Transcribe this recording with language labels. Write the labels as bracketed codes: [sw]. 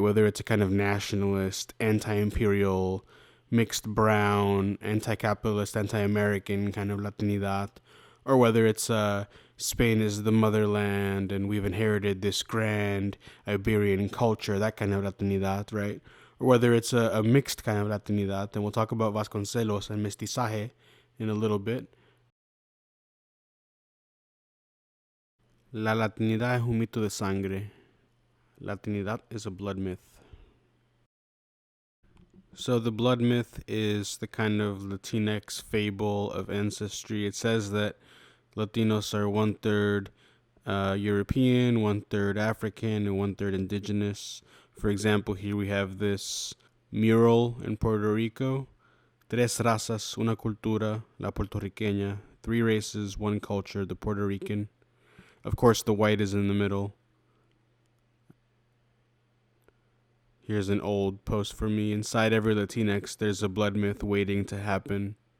[en] Whether it's a kind of nationalist, anti-imperial, mixed brown, anti-capitalist, anti-American kind of Latinidad, or whether it's Spain is the motherland and we've inherited this grand Iberian culture, that kind of Latinidad, right? Or whether it's a mixed kind of Latinidad, and we'll talk about Vasconcelos and mestizaje in a little bit. [es] La Latinidad es un mito de sangre. [en] Latinidad is a blood myth. So the blood myth is the kind of Latinx fable of ancestry. It says that Latinos are 1/3 European, 1/3 African, and 1/3 indigenous. For example, here we have this mural in Puerto Rico. [es] Tres razas, una cultura, la puertorriqueña. [en] 3 races, 1 culture, the Puerto Rican. Of course, the white is in the middle. Here's an old post for me. Inside every Latinx, there's a blood myth waiting to happen.